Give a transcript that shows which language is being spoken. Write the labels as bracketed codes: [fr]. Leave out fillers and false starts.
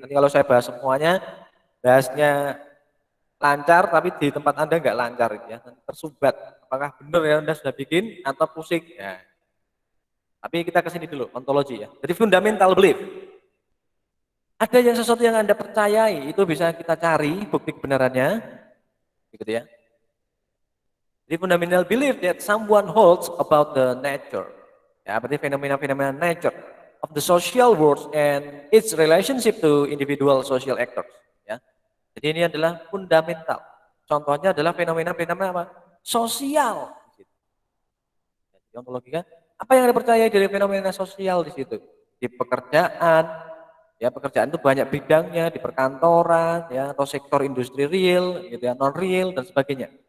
[id] Nanti kalau saya bahas semuanya, bahasnya lancar, tapi di tempat Anda nggak lancar, gitu ya. Nanti tersumbat. Apakah benar yang Anda sudah bikin atau pusing? Ya. Tapi kita ke sini dulu, ontologi ya. Jadi fundamental belief. Ada yang sesuatu yang Anda percayai, itu bisa kita cari bukti kebenarannya, gitu ya. Jadi [en] fundamental belief that someone holds about the nature. [id] Ya, berarti fenomena-fenomena [en] nature of the social world and its relationship to individual social actors. [id] Ya. Jadi ini adalah fundamental. Contohnya adalah fenomena-fenomena apa? Sosial. Jadi ontologi kan? Apa yang Anda percaya dari fenomena sosial di situ? Di pekerjaan, ya pekerjaan itu banyak bidangnya, di perkantoran, ya atau sektor industri real, gitu ya, non real dan sebagainya.